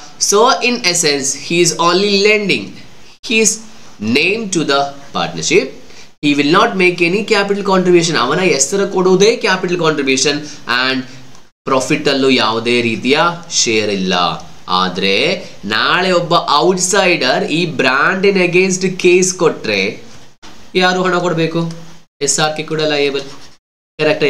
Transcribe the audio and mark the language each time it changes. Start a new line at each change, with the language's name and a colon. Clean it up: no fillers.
English: So in essence he is only lending his name to the partnership. He will not make any capital contribution.
Kannada: ಅವನ ಹೆಸರು ಕೊಡುವುದೇ capital contribution and profit ಅಲ್ಲೂ ಯಾವುದೇ ರೀತಿಯ share ಇಲ್ಲ. ಆದ್ರೆ ನಾಳೆ ಒಬ್ಬ ಔಟ್ಸೈಡರ್ ಈ ಬ್ರ್ಯಾಂಡಿನ ಅಗೇನ್ಸ್ಟ್ ಕೇಸ್ ಕೊಟ್ರೆ ಯಾರು ಹಣ ಕೊಡಬೇಕು? SRK ಕೂಡ ಲಯಬಲ್. ಕರೆಕ್ಟ್.